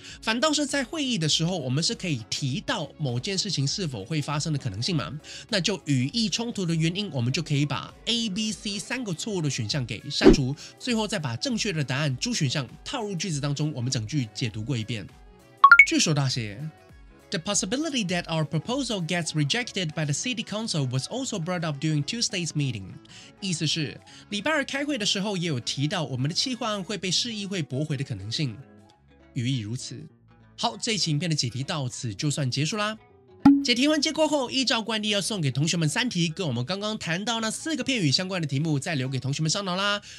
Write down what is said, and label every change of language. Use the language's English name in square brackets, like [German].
[Chinese] 反倒是在会议的时候，我们是可以提到某件事情是否会发生的可能性嘛？那就语义冲突的原因，我们就可以把 A、B、C 3个错误的选项给删除，最后再把正确的答案 D 选项套入句子当中，我们整句解读过一遍。句首大写： [English] The possibility that our proposal gets rejected by the city council was also brought up during Tuesday's meeting。 [Chinese] 意思是，礼拜二开会的时候也有提到我们的企划案会被市议会驳回的可能性。语义如此。好，这一期影片的解题到此就算结束啦。解题完结过后，依照惯例要送给同学们3题跟我们刚刚谈到那4个片语相关的题目，再留给同学们烧脑啦。